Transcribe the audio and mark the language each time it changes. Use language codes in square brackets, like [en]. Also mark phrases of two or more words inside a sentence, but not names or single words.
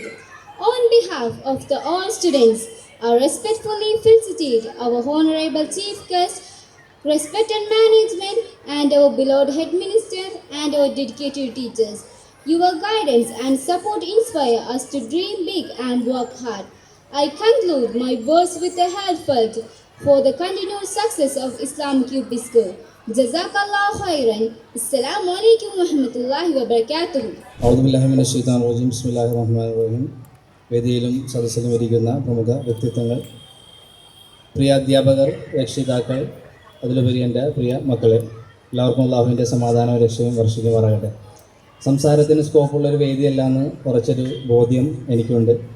[en] On behalf of all students, I respectfully felicitate our honorable chief guest, respected management, and our beloved headmaster and our dedicated teachers. Your guidance and support inspire us to dream big and work hard. I conclude my words with a heartfelt for the continued success of Islamic UP School. [ar] جزاك الله خيرا. السلام عليكم ورحمة الله وبركاته. أعوذ بالله من الشيطان الرجيم. بسم الله الرحمن الرحيم. [ml] വേദിയിലും സദസ്സിലും ഇരിക്കുന്ന പ്രമുഖ വ്യക്തിത്വങ്ങൾ, പ്രിയ അധ്യാപകർ, രക്ഷിതാക്കൾ, അതിലുപരി എൻ്റെ പ്രിയ മക്കളെ, എല്ലാവർക്കും അല്ലാഹുവിൻ്റെ സമാധാനവും രക്ഷയും വർഷിക്കുമാറാകട്ടെ. സംസാരത്തിന് സ്കോപ്പുള്ളൊരു വേദിയല്ല എന്ന് കുറച്ചൊരു ബോധ്യം എനിക്കുണ്ട്.